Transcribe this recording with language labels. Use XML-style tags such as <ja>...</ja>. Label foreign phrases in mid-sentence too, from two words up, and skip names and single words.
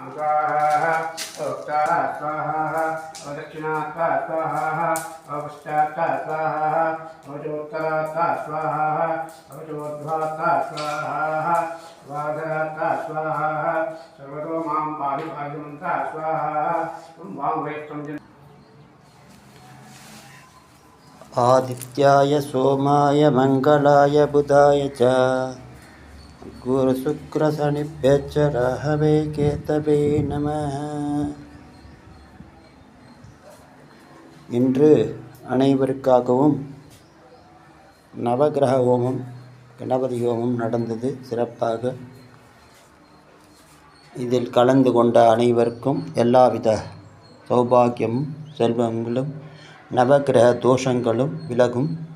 <sa>स्वाहा उत्तरा स्वाहा दक्षिणात्वा स्वाहा पश्चात्वा स्वाहा अवचोत्तरात्वा स्वाहा अवचोद्ध्वात्वा स्वाहा वाधरात्वा स्वाहा सर्वतो मां पाहि पाहिमन्ता स्वाहा वां वैष्णव आदित्याय सोमाय मंगलाय बुधाय च गुरु शुक्र शनिभ्यश्च राहवे केतवे நமः.</sa> <ta>இன்று அனைவருக்காகவும் நவகிரக ஹோமம் கணபதி ஹோமம் நடந்தது சிறப்பாக. இதில் கலந்து கொண்ட அனைவருக்கும் எல்லாவித சௌபாகியமும் செல்வங்களும் நவகிரக தோஷங்களும் விலகும்.</ta>